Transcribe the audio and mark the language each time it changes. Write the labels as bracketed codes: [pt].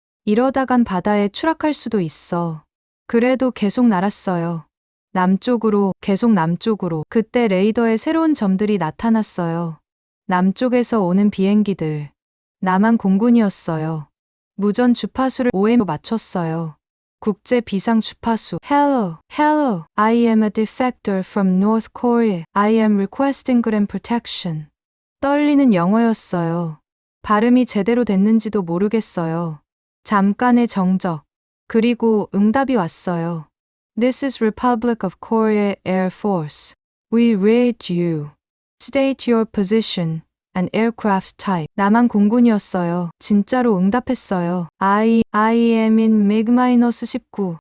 [ko] 이러다간 바다에 추락할 수도 있어. 그래도 계속 날았어요. 남쪽으로, 계속 남쪽으로. 그때 레이더에 새로운 점들이 나타났어요. 남쪽에서 오는 비행기들. 남한 공군이었어요. 무전 주파수를 OM으로 맞췄어요. 국제 비상 주파수. [en] Hello, hello. I am a defector from North Korea. I am requesting ground protection. [ko] 떨리는 영어였어요. 발음이 제대로 됐는지도 모르겠어요. 잠깐의 정적. 그리고 응답이 왔어요. [en] This is Republic of Korea Air Force. We read you. State your position and aircraft type. [ko] 남한 공군이었어요. 진짜로 응답했어요. [en] I am in MiG-19.